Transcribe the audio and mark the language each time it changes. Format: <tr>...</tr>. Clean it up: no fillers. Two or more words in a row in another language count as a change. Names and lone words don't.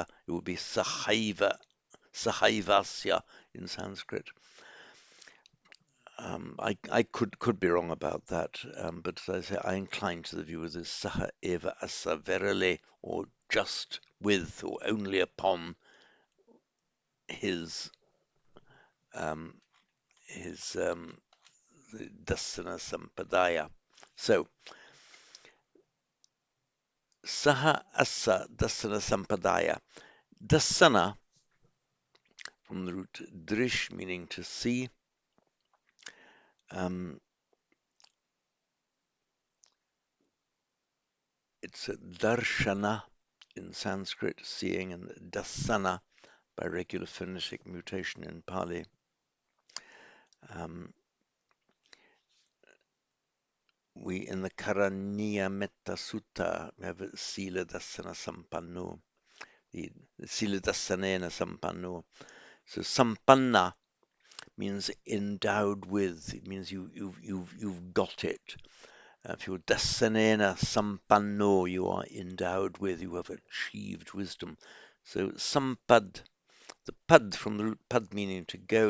<en>It would be</en> <sa>sahaiva, sahaivasya</sa> <en>in Sanskrit. I could be wrong about that, but as I say, I incline to the view of this</en> <pi>saha eva asa</pi> <en>verily, or just with, or only upon his</en> <pi>dasana sampadaya. So saha asa dasana sampadaya.</pi> <en>Dasana, from the root drish, meaning to see. It's darshana in Sanskrit, seeing, and dasana by regular phonetic mutation in Pali. We, in the Karaniya Metta Sutta,</en> <pi>we have Sila Dasana Sampanno, the Sila Dasanena Sampanno.</pi> <en>So Sampanna means endowed with. It means you've got it. If you're</en> <pi>Dasanena Sampanno,</pi> <en>you are endowed with. You have achieved wisdom. So Sampad, The pad from the root pad meaning to go.</en>